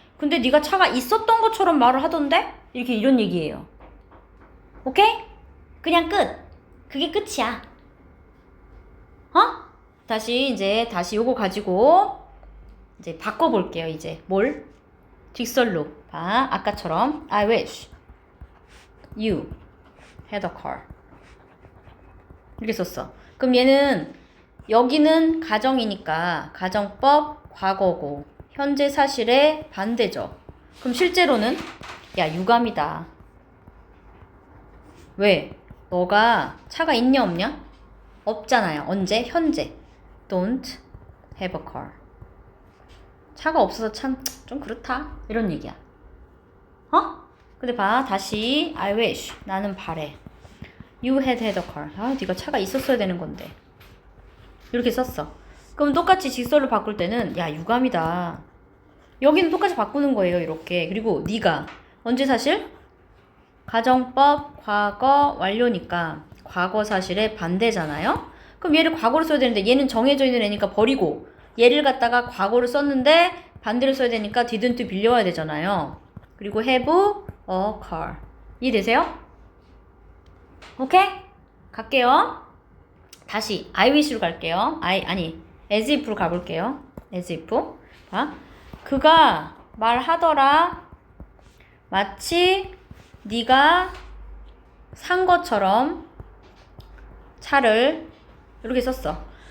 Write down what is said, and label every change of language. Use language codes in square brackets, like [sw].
[ko] 근데 네가 차가 있었던 것처럼 말을 하던데? 이렇게 이런 얘기예요. 오케이? 그냥 끝. 그게 끝이야. 다시 요거 가지고 이제 바꿔볼게요. 이제 뭘? 직설로. 봐. 아까처럼 [en] I wish you had a car. [ko] 이렇게 썼어. 그럼 얘는 여기는 가정이니까 가정법 과거고 현재 사실의 반대죠. 그럼 실제로는 야 유감이다. 왜? 너가 차가 있냐 없냐? 없잖아요. 언제? 현재. [en] Don't have a car. [ko] 차가 없어서 참 좀 그렇다. 이런 얘기야. 근데 봐. 다시 [en] I wish. [ko] 나는 바래. [en] You had a car. [ko] 네가 차가 있었어야 되는 건데. 이렇게 썼어. 그럼 똑같이 직설로 바꿀 때는 야 유감이다. 여기는 똑같이 바꾸는 거예요. 이렇게. 그리고 네가 언제 사실? 가정법 과거 완료니까 과거 사실의 반대잖아요. 그럼 얘를 과거로 써야 되는데 얘는 정해져 있는 애니까 버리고 얘를 갖다가 과거로 썼는데 반대로 써야 되니까 didn't 빌려와야 되잖아요. [en] 그리고 have a car. [ko] 이해되세요? 오케이? 갈게요. 다시 I wish로 갈게요. as if로 가볼게요. as if. 봐. 그가 말하더라. 마치 네가 산 것처럼 차를 이렇게 썼어.